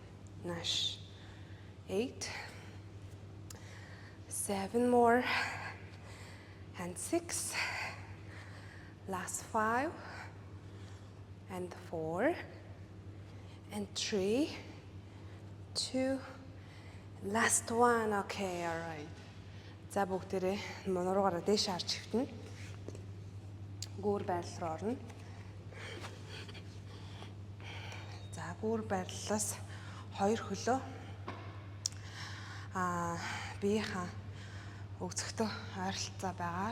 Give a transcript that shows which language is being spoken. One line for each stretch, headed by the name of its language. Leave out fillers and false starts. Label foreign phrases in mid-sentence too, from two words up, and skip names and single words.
English: 8 7 more and 6 last 5 and 4 and 3 2 last one. Okay, all right.
Mongolian: За бүгдээрээ нуруугаараа дээш харж хөвтнө. Гүүр байрлал руу орно. За гүүр байрлалаас хоёр хөлөө биеийнхаа өгцөгтөө ойролцоо байгаа.